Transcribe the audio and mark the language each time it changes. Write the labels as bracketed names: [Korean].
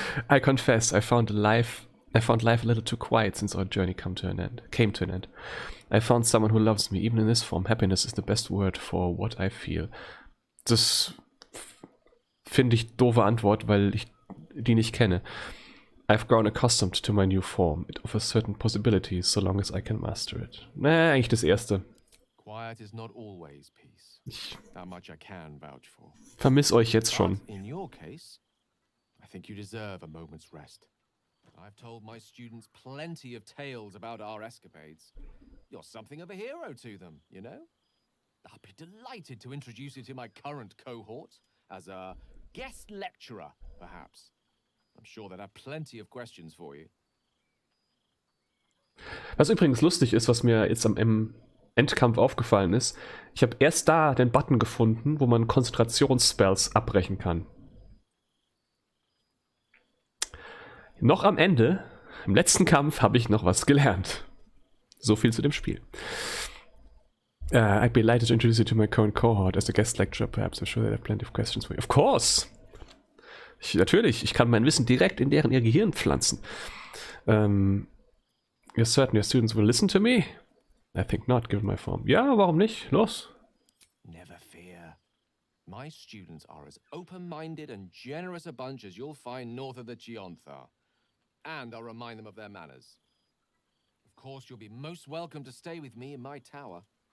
[English] I confess, I found life a little too quiet since our journey came to an end. I found someone who loves me, even in this form. Happiness is the best word for what I feel. [German] Das finde ich doofe Antwort, weil ich die nicht kenne. [English] I've grown accustomed to my new form. It offers certain possibilities, so long as I can master it. [German] Eigentlich das erste. [English] Quiet is not always peace. That much I can vouch for. [German] Vermiss euch jetzt schon. [English] But in your case, I think you deserve a moment's rest. I've told my students plenty of tales about our escapades. You're something of a hero to them, you know? I'll be delighted to introduce you to my current cohort as a guest lecturer, perhaps. I'm sure they'll have plenty of questions for you. [German] Was übrigens lustig ist, was mir jetzt im Endkampf aufgefallen ist, ich habe erst da den Button gefunden, wo man Konzentrationsspells abbrechen kann. Noch am Ende, im letzten Kampf, habe ich noch was gelernt. So viel zu dem Spiel. [English] I'd be delighted to introduce you to my current cohort as a guest lecturer. Perhaps I'm sure they have plenty of questions for you. Of course! [German] Natürlich, ich kann mein Wissen direkt in ihr Gehirn pflanzen. [English] You're certain your students will listen to me? I think not, given my form. [German] Ja, warum nicht? Los! [English] Never fear. My students are as open-minded and generous a bunch as you'll find north of the Chiontha. And I'll remind them of their manners. Of course, you'll be most welcome to stay with me in my tower.